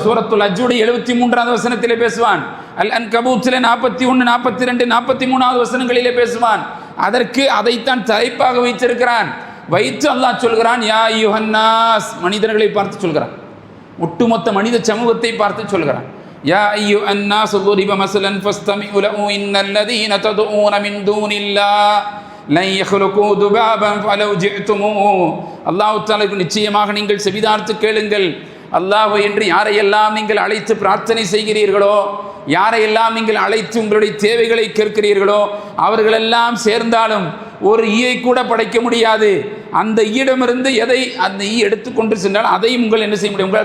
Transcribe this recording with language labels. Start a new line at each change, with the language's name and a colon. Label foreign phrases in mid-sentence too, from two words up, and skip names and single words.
Tamil: சூரத்துல் ஹஜ்ஜுடைய 73வது வசனத்திலே பேசுவான். அல் அன்கபூத்திலே 41, 42, 43வது வசனங்களிலே பேசுவான். அதற்கு அதைத்தான் தலைப்பாக வைத்திருக்கிறான். வைத்து அல்லாஹ் சொல்கிறான்,
Arabic: يا أيها الناس,
Tamil: மனிதர்களை பார்த்து சொல்கிறான். ஒட்டுமொத்த மனித சமூகத்தை பார்த்து சொல்கிறான்.
Arabic: يا أيها الناس ضرب مثلا فاستمعوا له ان الذين تدعون من دون الله لن يخلقوا ذبابا فلو جئتموه. الله تعالى
Tamil: நிச்சயமாக நீங்கள் செவிதார்த்து கேளுங்கள். அல்லாஹ் என்று யாரையெல்லாம் நீங்கள் அழைத்து பிரார்த்தனை செய்கிறீர்களோ, யாரையெல்லாம் நீங்கள் அழைத்து உங்களுடைய தேவைகளை கேட்கிறீர்களோ, அவர்களெல்லாம் சேர்ந்தாலும் ஒரு ஈயை கூட படைக்க முடியாது. அந்த ஈயிடமிருந்து எதை அந்த ஈ எடுத்துக்கொண்டு சென்றால் அதையும் உங்கள் என்ன செய்ய முடியும்?